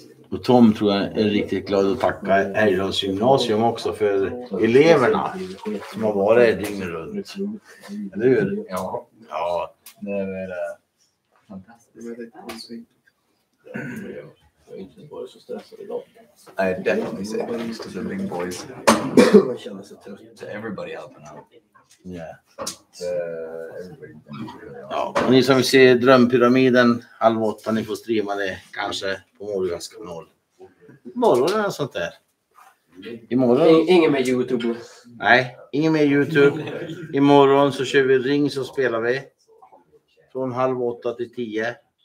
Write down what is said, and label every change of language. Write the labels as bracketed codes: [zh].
[sv] Och Tom tror jag är riktigt glad att tacka Älvdals gymnasium också för eleverna som har varit dygnet runt. Eller hur? Ja. Ja. Det är fantastiskt. Jag är inte bara så stressad idag. [en] I definitely say thanks to the big boys. [sv] Man känner sig trött. [en] To everybody helping out. Yeah. Everybody. [sv] Ja, och ni som vill se Drömpyramiden 7:30, ni får streama det kanske på Morgans kanal. Imorgon eller något sånt där. Imorgon. Ingen med YouTube. Nej, ingen med YouTube. Imorgon så kör vi ring så spelar vi. Från 7:30 till 10.